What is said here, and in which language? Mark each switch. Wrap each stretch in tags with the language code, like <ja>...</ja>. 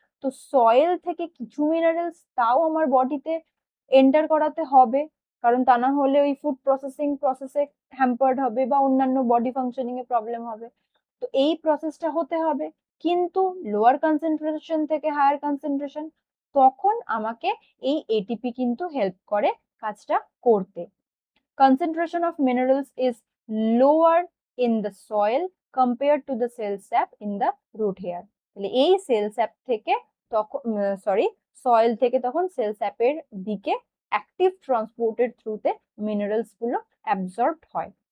<bn>তো সয়েল থেকে কিছু মিনারেলস তাও আমার বডিতে এন্টার করাতে হবে, কারণ তা না হলে ওই ফুড প্রসেসে হ্যাম্পার্ড হবে বা অন্যান্য বডি ফাংশনিং এ প্রবলেম হবে। তো এই প্রসেসটা হতে হবে, কিন্তু লোয়ার কনসেন্ট্রেশন থেকে হায়ার কনসেন্ট্রেশন, তখন আমাকে এই এটিপি কিন্তু হেল্প করে কাজটা করতে।</bn> <en>Concentration of minerals is lower in the soil compared to the cell sap in the root hair.</en> <bn>তাহলে এই সেল স্যাপ থেকে তখন সয়েল থেকে তখন সেল স্যাপের দিকে অ্যাক্টিভ ট্রান্সপোর্টের থ্রুতে মিনারেলস গুলো অ্যাবজর্বড হয়।</bn>